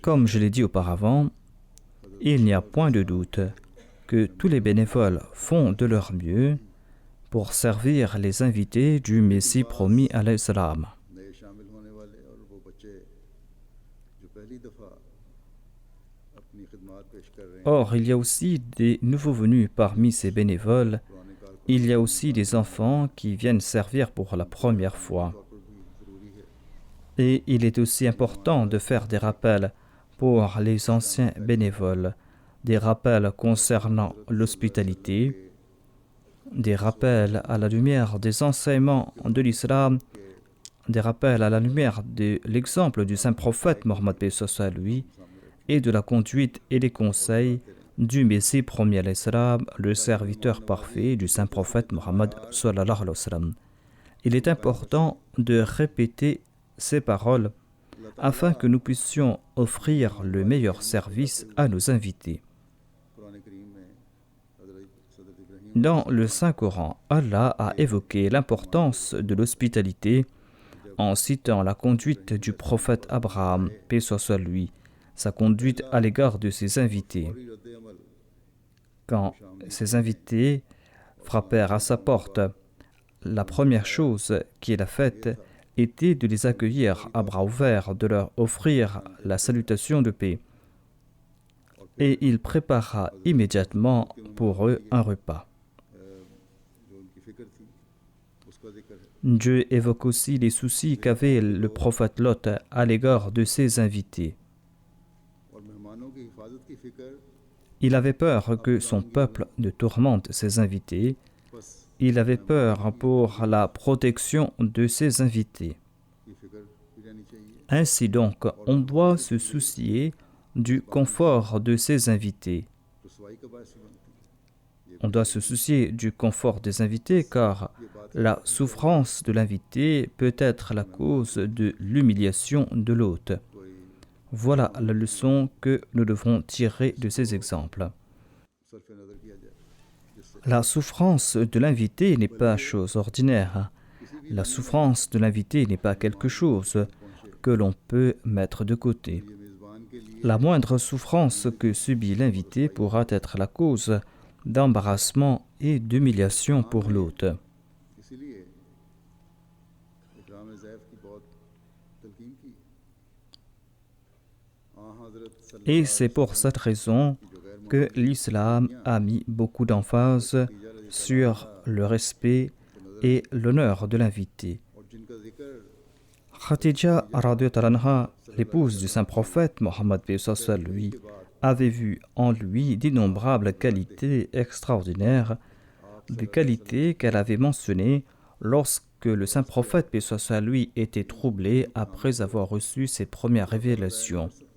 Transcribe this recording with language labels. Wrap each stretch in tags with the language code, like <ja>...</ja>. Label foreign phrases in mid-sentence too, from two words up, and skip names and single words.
<fr>comme je l'ai dit auparavant, il n'y a point de doute que tous les bénévoles font de leur mieux pour servir les invités du Messie promis à l'Islam.</fr> <ur>نئے شامل ہونے والے اور وہ بچے جو پہلی دفعہ اپنی خدمت پیش کر رہے ہیں</ur> <fr>Or, il y a aussi des nouveaux venus parmi ces bénévoles.</fr> <ur>پرانے کارکن</ur> <fr>Il y a aussi des enfants qui viennent servir pour la première fois.</fr> <ur>طور پر بھی ضروری ہے</ur> <fr>Et il est aussi important de faire des rappels pour les anciens bénévoles, des rappels concernant l'hospitalité, des rappels à la lumière des enseignements de l'islam, des rappels à la lumière de l'exemple du saint prophète Mohammed à lui et de la conduite et des conseils du Messie premier à l'Islam, le serviteur parfait du saint prophète Mohammed</fr> <ar>صلى الله عليه وسلم.</ar> <fr>Il est important de répéter ces paroles afin que nous puissions offrir le meilleur service à nos invités.</fr> <ur>قرآن کریم میں حضرت ابراہیم</ur> <fr>Dans le Saint-Coran, Allah a évoqué l'importance de l'hospitalité en citant la conduite du prophète Abraham, paix soit sur lui, sa conduite à l'égard de ses invités.</fr> <ur>فوری رد عمل</ur> <fr>Quand ses invités frappèrent à sa porte, la première chose qu'il a faite était de les accueillir à bras ouverts, de leur offrir la salutation de paix. Et il prépara immédiatement pour eux un repas.</fr> <ur>جو ان کی فکر تھی اس کا ذکر ہے</ur> <fr>Dieu évoque aussi les soucis qu'avait le prophète Lot à l'égard de ses invités.</fr> <ur>اور مہمانوں کی حفاظت کی فکر</ur> <fr>Il avait peur que son peuple ne tourmente ses invités.</fr> <ur>बस</ur> <fr>Il avait peur pour la protection de ses invités.</fr> <ur>کی فکر بھی رہنی چاہیے</ur> <fr>Ainsi donc, on doit se soucier du confort de ses invités.</fr> <ur>رسوائی کا باعث بھی بنتی ہے</ur> <fr>On doit se soucier du confort des invités car la souffrance de l'invité peut être la cause de l'humiliation de l'hôte.</fr> <ur>कोई</ur> <fr>Voilà la leçon que nous devrons tirer de ces exemples.</fr> <ur>صرف نظر کیا جائے جس سے</ur> <fr>La souffrance de l'invité n'est pas chose ordinaire. La souffrance de l'invité n'est pas quelque chose que l'on peut mettre de côté.</fr> <ur>یہ میزبان کے لیے</ur> <fr>La moindre souffrance que subit l'invité pourra être la cause d'embarrassement et d'humiliation pour l'hôte.</fr> <ur>اسی لیے اکرام ضیف کی بہت تلقین کی حضرت</ur> <fr>Et c'est pour cette raison que l'islam a mis beaucoup d'emphase sur le respect et l'honneur de l'invité.</fr> <ur>اور جن کا ذکر</ur> <fr>Khadija</fr> <ar>رضي الله عنها,</ar> <fr>l'épouse du saint prophète Mohammed lui, avait vu en lui d'innombrables qualités extraordinaires, des qualités qu'elle avait mentionnées lorsque le saint prophète lui était troublé après avoir reçu ses premières révélations.</fr>